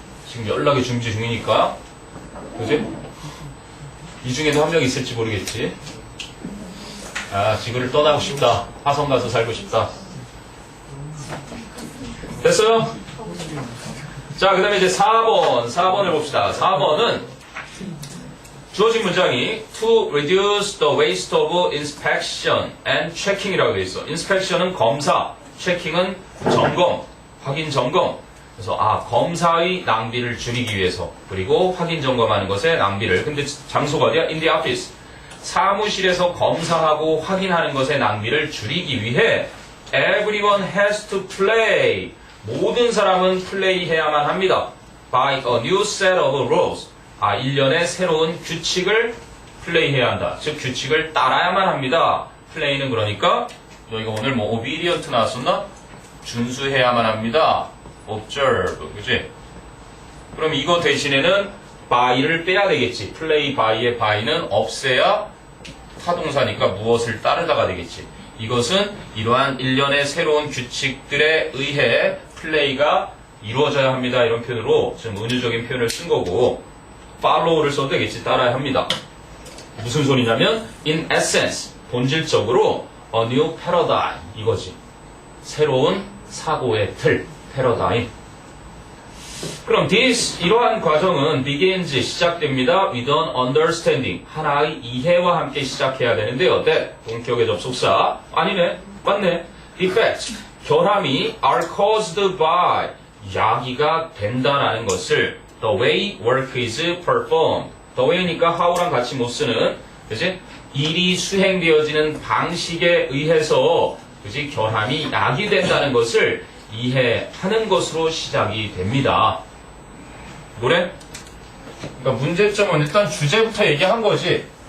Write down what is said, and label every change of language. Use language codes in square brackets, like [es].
[ko] 지금 연락이 중지 중이니까. 그지? 이 중에도 한 명 있을지 모르겠지. 지구를 떠나고 싶다. 화성 가서 살고 싶다. 됐어요? 자, 그 다음에 이제 4번을 봅시다. 4번은 주어진 문장이 [en] to reduce the waste of inspection and checking이라고 [ko] 되어 있어. inspection은 검사, checking은 점검, 확인 점검. 그래서 검사의 낭비를 줄이기 위해서 그리고 확인 점검하는 것의 낭비를. 근데 장소가 어디야? [en] in the office. [ko] 사무실에서 검사하고 확인하는 것의 낭비를 줄이기 위해 [en] everyone has to play. [ko] 모든 사람은 플레이해야만 합니다. [en] by a new set of rules. [ko] 1년의 새로운 규칙을 플레이해야 한다. 즉 규칙을 따라야만 합니다. 플레이는 그러니까 여기가 오늘 뭐 obedient 나왔었나? 준수해야만 합니다. observe. 그치? 그럼 이거 대신에는 by를 빼야 되겠지. play by의 by는 없애야 타동사니까 무엇을 따르다가 되겠지. 이것은 이러한 일련의 새로운 규칙들에 의해 플레이가 이루어져야 합니다. 이런 표현으로 좀 은유적인 표현을 쓴 거고 follow를 써도 되겠지. 따라야 합니다. 무슨 소리냐면 [en] in essence, [ko] 본질적으로 [en] a new paradigm [ko] 이거지. 새로운 사고의 틀, paradigm. 그럼 이러한 과정은 begins 시작됩니다. [en] with an understanding [ko] 하나의 이해와 함께 시작해야 되는데요. that 동격의 접속사 아니네 맞네. [en] defects [ko] 결함이 [en] are caused by [ko] 야기가 된다라는 것을 [en] the way work is performed. [ko] the way니까 how랑 같이 못 쓰는 그지? 일이 수행되어지는 방식에 의해서 그지? 결함이 야기된다는 것을 이해하는 것으로 시작이 됩니다. 노래? 그러니까 문제점은 일단 주제부터 얘기한 거지.